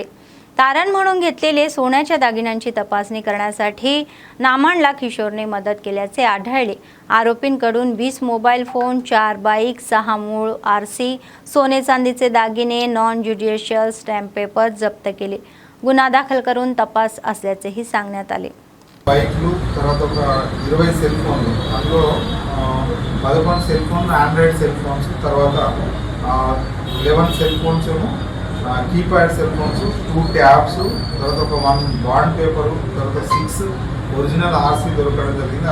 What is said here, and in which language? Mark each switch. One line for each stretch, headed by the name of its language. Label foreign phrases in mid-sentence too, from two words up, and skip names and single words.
Marathi: तारण म्हणून घेतलेले सोन्याच्या दागिन्यांची तपासणी करण्यासाठी नामांडला किशोरने मदत केल्याचे आढळले. आरोपींकडून 20
English: mobile phone,
Marathi: 4 बाईक, 6 मूळ RC, सोने चांदीचे दागिने,
English: non judicial stamp paper
Marathi: जप्त केले. गुन्हा दाखल करून तपास असल्याचेही सांगण्यात आले.
Telugu: బైక్లు తర్వాత ఒక 20
English: cell phones,
Telugu: అందులో 11
English: cell phones android cell phones,
Telugu: తర్వాత 11
English: cell phones
Telugu: ఏమో
English: keypad cell phones,
Telugu: 2 ట్యాబ్స్, తర్వాత ఒక 1
English: bond paper,
Telugu: తర్వాత 6
English: original RC
Telugu: దొరకడం జరిగింది.